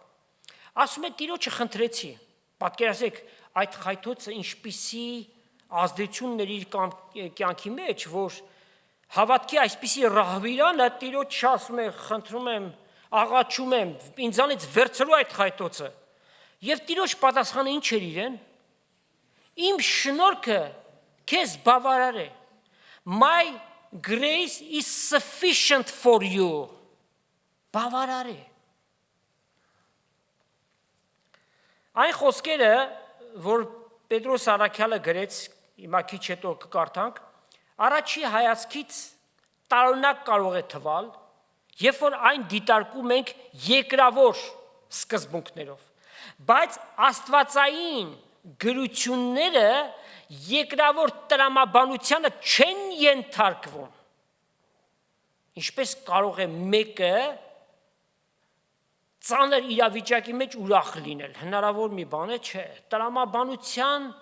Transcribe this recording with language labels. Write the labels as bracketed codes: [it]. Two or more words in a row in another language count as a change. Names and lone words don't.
[hy] Ասում է Տիրոջը խնդրեցի, պատկերացրեք այդ խայթոցը ինչպիսի ազդեցություններ իր կյանքի մեջ, որ հավատքի այսպիսի ռահվիրանը Տիրոջը ասում է, խնդրում եմ, աղաչում եմ, ինձանից վերցրու այդ խայթոցը։ Եվ Տիրոջ պատասխանը ինչ էր իրեն։ Իմ շնորհքը քեզ բավարար է։ [en] My grace is sufficient for you. [hy] Բավարար է։ Այն խոսքերը, որ Պետրոս առաքյալը գրեց, հիմա քիչ հետո կկարդանք, առաջի հայացքից տարօրինակ կարող է թվալ, երբ որ այն դիտարկում ենք երկրավոր սկզբունքներով, բայց աստվածային գրությունները երկրավոր տրամաբանությանը չեն ենթարկվում։ Ինչպես կարող է մեկը ծանր իրավիճակի մեջ ուրախ լինել, հնարավոր մի բան է, չէ, տրամաբանության